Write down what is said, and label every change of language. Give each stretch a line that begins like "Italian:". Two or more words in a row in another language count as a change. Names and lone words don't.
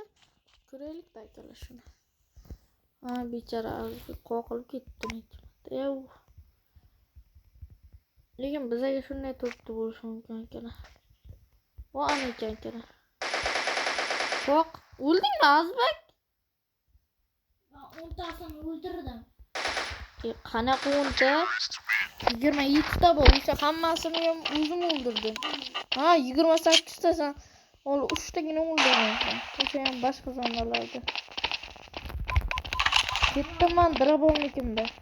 Uzbek: Ko'raylik akalar shuni. Bechora Azbek qoqilib ketdi necha. Lekin bizga shunday turibdi bo'lishi mumkin akalar. Va ana ekan akalar. Yo'q, o'ldingmi Azbek?
Turkish: Ben 10 tanesini öldürdüm.
Uzbek: Qanaqa 10ta? 27 ta bor. O'sha hammasini ham o'zim o'ldirdim. Ha, 28 ta sen. Ol 3 tagina o'ldirdim. O'sha ham boshqa zonalarda. Ketdim men drabovnikimda.